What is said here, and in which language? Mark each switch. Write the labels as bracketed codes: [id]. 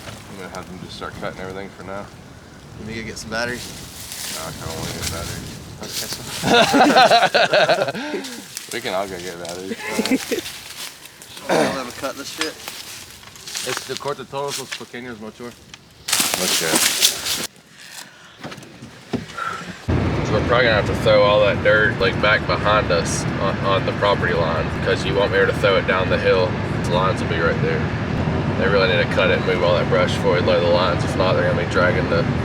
[en] I'm gonna have them just start cutting everything for now. Let me go get some batteries. No, I kinda wanna get batteries. We can all go get batteries. I'll have to cut this shit. [es] Corta todos los pequeños motor. [en] Okay. So we're probably gonna have to throw all that dirt like back behind us on the property line, because you won't be able to throw it down the hill. The lines will be right there. They really need to cut it and move all that brush before we lay the lines. If not, they're gonna be dragging the